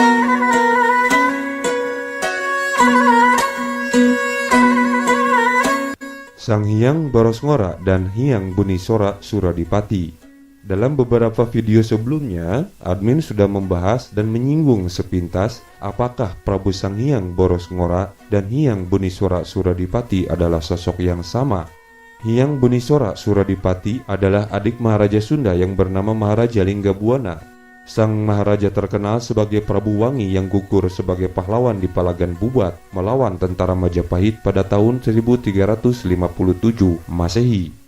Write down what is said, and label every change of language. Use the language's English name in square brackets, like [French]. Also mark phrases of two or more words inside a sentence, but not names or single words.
[Indonesian] Sang Hyang Boros Ngora dan Hyang Bunisora Suradipati. Dalam beberapa video sebelumnya, admin sudah membahas dan menyinggung sepintas apakah Prabu Sang Hyang Boros Ngora dan Hyang Bunisora Suradipati adalah sosok yang sama. Hyang Bunisora Suradipati adalah adik Maharaja Sunda yang bernama Maharaja Linggabuana. Sang Maharaja terkenal sebagai Prabu Wangi yang gugur sebagai pahlawan di Palagan Bubat melawan tentara Majapahit pada tahun 1357 Masehi.